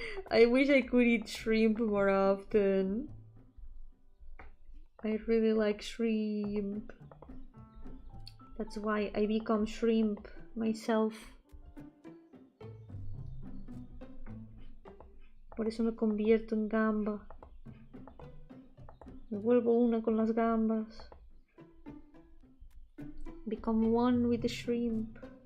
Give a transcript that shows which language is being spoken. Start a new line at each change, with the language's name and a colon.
English: I wish I could eat shrimp more often. I really like shrimp. That's why I become shrimp myself.
Spanish: Por eso me convierto en gamba. Me vuelvo una con las gambas.
English: Become one with the shrimp.